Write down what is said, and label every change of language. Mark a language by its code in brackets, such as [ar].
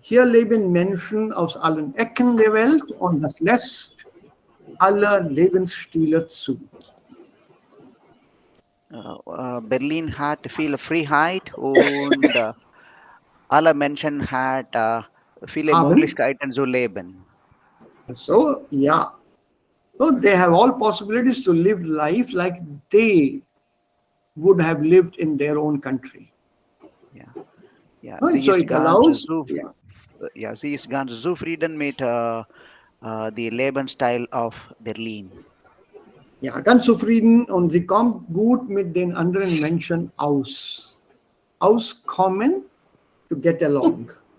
[de] Hier leben Menschen aus allen Ecken der Welt und das lässt alle Lebensstile zu. Berlin hat viel Freiheit und alle Menschen hat viele Möglichkeiten zu leben. [en] So, yeah. So they have all possibilities to live life like they would have lived in their own country. [de] Ja, [en] Right? [de] sie [en] So [de] ist [en] it allows. [de] sie ist ganz zufrieden mit die Lebensstil auf Berlin. Ja, ganz zufrieden und sie kommt gut mit den anderen Menschen aus. [en] Auskommen, to get along.